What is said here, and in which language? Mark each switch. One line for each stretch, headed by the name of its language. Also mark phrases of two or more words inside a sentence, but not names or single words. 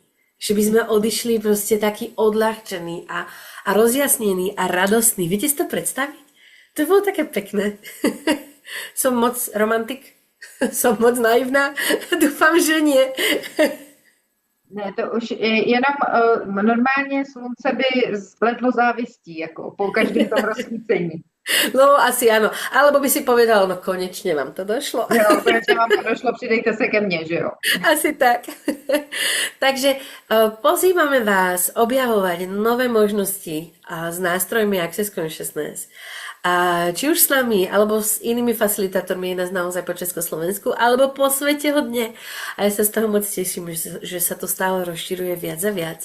Slovak: Že by sme odišli proste taký odľahčený a rozjasnený a radostný. Viete si to predstaviť? To bolo také pekné. Som moc romantik? Som moc naivná? Dúfam, že nie.
Czech: Ne, to už jenom normálně slunce by spletlo závistí, jako po každém tom rozsvícení.
Slovak: No asi áno. Alebo by si povedal, no konečne vám to došlo.
Czech: Jo, konečně vám to došlo, přidejte se ke mně, že jo?
Slovak: Asi tak. Takže pozývame vás objavovať nové možnosti s nástrojmi Access Consciousness. A či už s nami, alebo s inými facilitátormi, je nás naozaj po Československu, alebo po svete hodne. A ja sa z toho moc teším, že sa to stále rozširuje viac a viac.